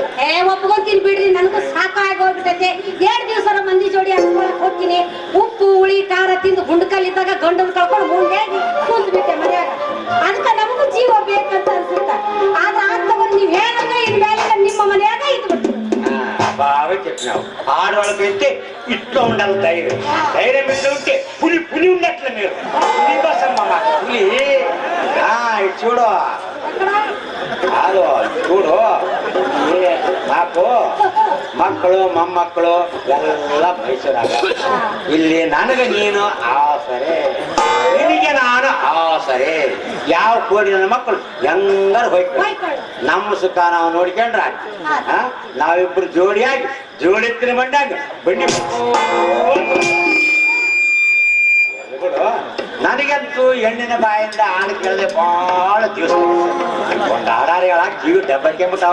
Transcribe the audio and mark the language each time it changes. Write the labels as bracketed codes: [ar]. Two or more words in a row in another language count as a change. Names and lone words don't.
[kn] ಒಪ್ಕೊಂತೀನಿ ಬಿಡ್ರಿ ನನಗೂ ಸಾಕಾಗಿ ಹೋಗ್ಬಿಟ್ಟೈತೆ 2 ದಿವಸ ಮಂದಿ ಜೋಡಿ ಹಚ್ಕೊಳಕ್ ಹೋಗ್ತೀನಿ ಉಪ್ಪು ಹುಳಿ ಖಾರ ತಿಂದು ಗುಂಡ್ಕಲ್ಲಿದ್ದಾಗ ಗಂಡನ್ ಕಳ್ಕೊಂಡು ಮುಂದಾಗಿ ಕುಂತ್ಬಿಟ್ಟೆ ಮನ್ಯಾಗ ಅದಕ್ಕೆ ನಮಗೂ ಜೀವ ಬೇಕಂತ ಅನ್ಸುತ್ತ ಆದ್ರೆ ಆಗ್ತವ ನೀವ್ ಏನಂದ್ರೆ ಇನ್ಮೇಲೆ ನಿಮ್ಮ ಮನ್ಯಾಗ ಇದ್ಬಿಟ್ಟು [te] ಬಾವೆ చెప్పి ನಾವು ఆడవాళ్ళకి అయితే ఇట్లా ఉండాలి ధైర్యం ధైర్యం ఎట్లా ఉంటే పులి ఉన్నట్లే మీరు పులి బసమ్మ పులి ఇటు చూడు ಅದು చూడు నాకు [kn] ಮಕ್ಕಳು ಮೊಮ್ಮಕ್ಕಳು ಎಲ್ಲ ಮೈಸೂರಾಗ ಇಲ್ಲಿ ನನಗೆ ನೀನು ಆಸರೆ ನಿನಗೆ ನಾನು ಆಸರೆ ಯಾವ ಕೋಡಿ ನನ್ನ ಮಕ್ಕಳು ಹೆಂಗಾರ ಹೋಯ್ತು ನಮ್ಮ ಸುಖ ನಾವು ನೋಡ್ಕೊಂಡ್ರ ನಾವಿಬ್ರು ಜೋಡಿಯಾಗಿ ಜೋಡಿತ್ತಿನ ಬಂಡಾಗ ಬಂಡಿ ನನಗಂತೂ ಹೆಣ್ಣಿನ ಬಾಯಿಂದ ಹಾಡು ಕೇಳದೆ ಬಹಳ ದಿವಸ ಒಂದು ಹಾಡಾರಿ ಹೇಳಕ್ ಜೀವ ಡಬ್ಬಕ್ಕೆಂಬಿಟ್ಟಾವ.